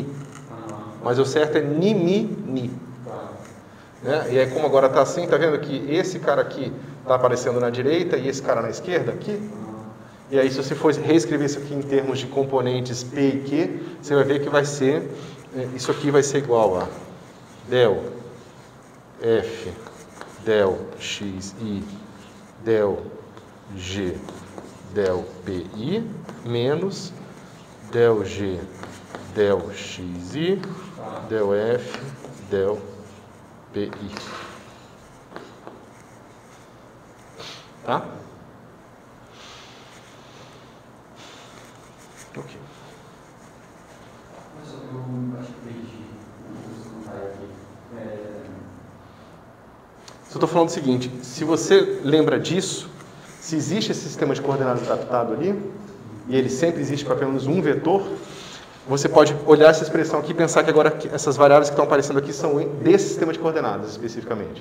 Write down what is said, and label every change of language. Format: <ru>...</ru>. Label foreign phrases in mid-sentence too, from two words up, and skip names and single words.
<pt>Mas o certo é ni, mi, ni. Tá. Né? E aí, como agora está assim, tá vendo que esse cara aqui está aparecendo na direita e esse cara na esquerda aqui? E aí, se você for reescrever isso aqui em termos de componentes P e Q, você vai ver que vai ser, isso aqui vai ser igual a del F, del X, I, del G, del PI, menos del G, del XI, del F, del PI. Tá? Ok. Mas eu acho que perdi o comentário aqui. Eu estou falando o seguinte, se você lembra disso, se existe esse sistema de coordenadas adaptado ali, e ele sempre existe para pelo menos um vetor, você pode olhar essa expressão aqui e pensar que agora essas variáveis que estão aparecendo aqui são desse sistema de coordenadas especificamente.</pt>